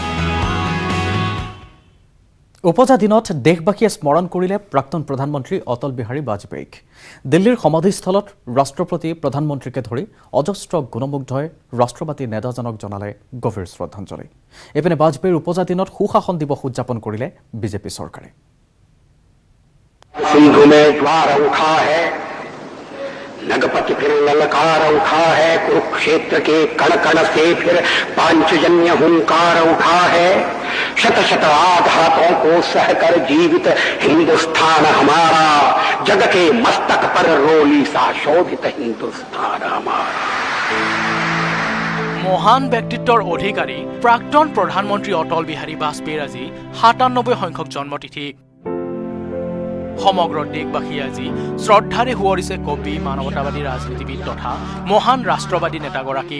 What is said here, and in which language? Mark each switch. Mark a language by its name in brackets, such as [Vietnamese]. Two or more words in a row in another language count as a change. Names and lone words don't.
[Assamese] উপজা দিনত দেশবাসীয়ে স্মৰণ কৰিলে প্ৰাক্তন প্ৰধানমন্ত্ৰী অটল বিহাৰী বাজপেয়ীক। দিল্লীৰ সমাধিস্থলত ৰাষ্ট্ৰপতি, প্ৰধানমন্ত্ৰীকে ধৰি অজস্ৰ গুণমুগ্ধই ৰাষ্ট্ৰবাদী নেতাজনক জনালে গভীৰ শ্ৰদ্ধাঞ্জলি। এইপিনে বাজপেয়ীৰ উপজা দিনত সুশাসন দিৱস উদযাপন কৰিলে বিজেপি চৰকাৰে। [Hindi] नगपति फिर ललकार उठा है, कुरुक्षेत्र के कण कण से फिर पांचजन्य हुंकार उठा है। शत शत आघातों को सहकर जीवित हिंदुस्तान हमारा, जग के मस्तक पर रोली सा शोभित हिंदुस्तान हमारा। [Assamese] মহান ব্যক্তিত্বৰ অধিকাৰী প্ৰাক্তন প্ৰধানমন্ত্ৰী অটল বিহাৰী বাজপেয়ীৰ আজি ৯৭ সংখ্যক জন্মতিথি। সমগ্ৰ দেশবাসী আজি শ্ৰদ্ধাৰে সোঁৱৰিছে কবি, মানৱতাবাদী ৰাজনীতিবিদ তথা মহান ৰাষ্ট্ৰবাদী নেতাগৰাকীক।